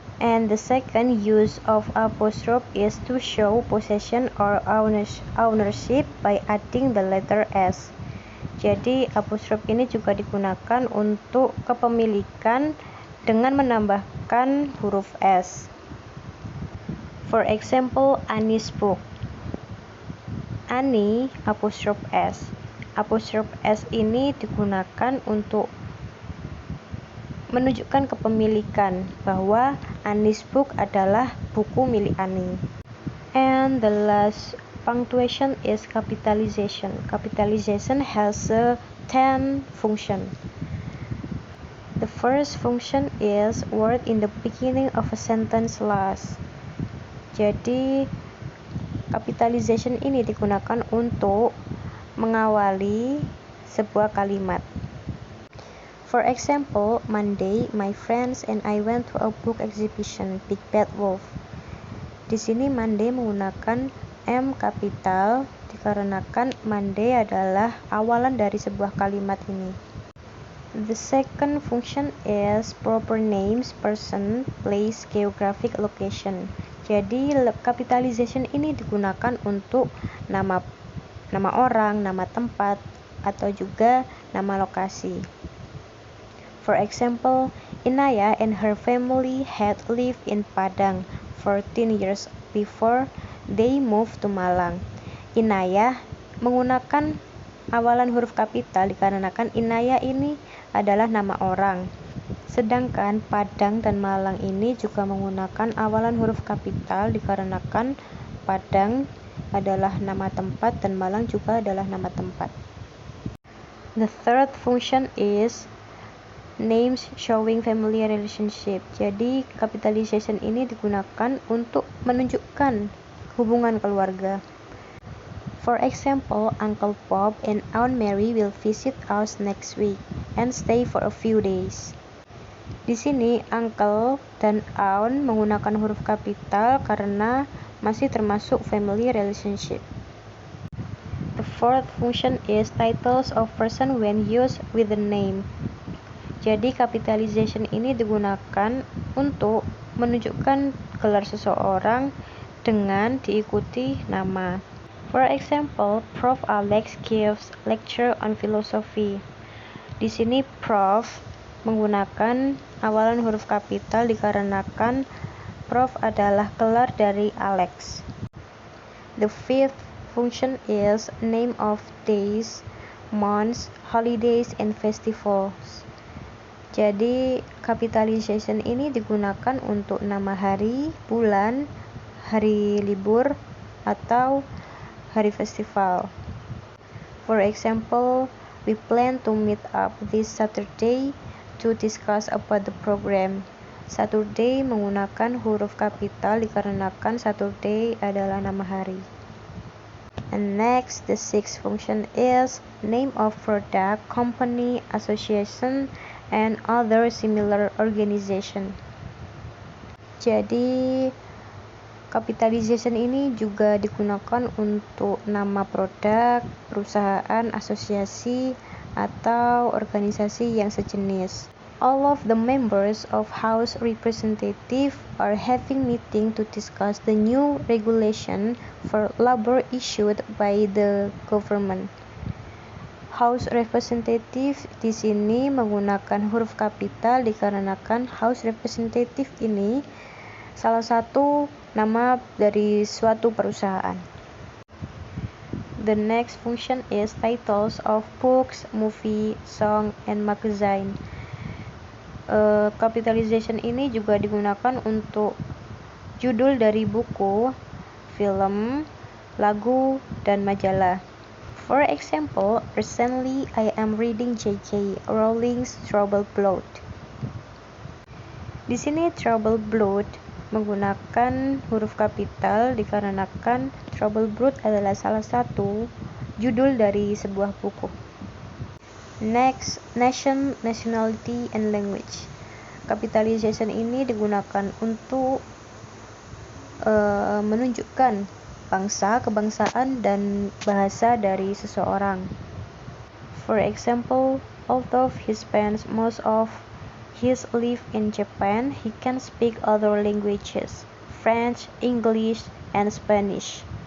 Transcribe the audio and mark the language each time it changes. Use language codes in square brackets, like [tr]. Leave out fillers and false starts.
[en] And the second use of apostrophe is to show possession or ownership by adding the letter s. [id] Jadi apostrophe ini juga digunakan untuk kepemilikan dengan menambahkan huruf s. [en] For example, Annie's book. Annie apostrophe s. [id] Apostrophe s ini digunakan untuk menunjukkan kepemilikan bahwa [en] Annie's book [id] adalah buku milik Annie. [en] And the last punctuation is capitalization. Capitalization has 10 functions. The first function is word in the beginning of a sentence last. [id] Jadi capitalization ini digunakan untuk mengawali sebuah kalimat. [en] For example, Monday, my friends and I went to a book exhibition, Big Bad Wolf. [id] Di sini Monday menggunakan M kapital dikarenakan Monday adalah awalan dari sebuah kalimat ini. [en] The second function is proper names, person, place, geographic location. [id] Jadi capitalization ini digunakan untuk nama orang, nama tempat, atau juga nama lokasi. [en] For example, Inaya and her family had lived in Padang 14 years before they moved to Malang. [id] Inaya menggunakan awalan huruf kapital dikarenakan Inaya ini adalah nama orang. Sedangkan Padang dan Malang ini juga menggunakan awalan huruf kapital dikarenakan Padang adalah nama tempat dan Malang juga adalah nama tempat. [en] The third function is names showing family relationship. [id] Jadi capitalization ini digunakan untuk menunjukkan hubungan keluarga. [en] For example, Uncle Bob and Aunt Mary will visit us next week and stay for a few days. [id] Di sini uncle dan aunt menggunakan huruf kapital karena masih termasuk family relationship. [en] The fourth function is titles of person when used with the name. [id] Jadi capitalization ini digunakan untuk menunjukkan gelar seseorang dengan diikuti nama. [en] For example, Prof. Alex gives lecture on philosophy. [id] Di sini Prof menggunakan awalan huruf kapital dikarenakan Prof adalah gelar dari Alex. [en] The fifth function is name of days, months, holidays, and festivals. [id] Jadi capitalization ini digunakan untuk nama hari, bulan, hari libur, atau hari festival. [en] For example, we plan to meet up this Saturday to discuss about the program. [id] Saturday menggunakan huruf kapital dikarenakan Saturday adalah nama hari. [en] And next, the sixth function is name of product, company, association, and other similar organization. [id] Jadi capitalization ini juga digunakan untuk nama produk, perusahaan, asosiasi, atau organisasi yang sejenis. [en] All of the members of House Representative are having meeting to discuss the new regulation for labor issued by the government. [id] House Representative di sini menggunakan huruf kapital dikarenakan House Representative ini salah satu nama dari suatu perusahaan. [en] The next function is titles of books, movie, song, and magazine. [id] Capitalization ini juga digunakan untuk judul dari buku, film, lagu, dan majalah. [en] For example, recently I am reading J.K. Rowling's Troubled Blood. [id] Di sini Troubled Blood menggunakan huruf kapital dikarenakan Troubled Blood adalah salah satu judul dari sebuah buku. [en] Next, nation, nationality, and language. [id] Capitalization ini digunakan untuk menunjukkan bangsa, kebangsaan, dan bahasa dari seseorang. [en] For example, although he spends most of his life in Japan, he can speak other languages, French, English, and Spanish.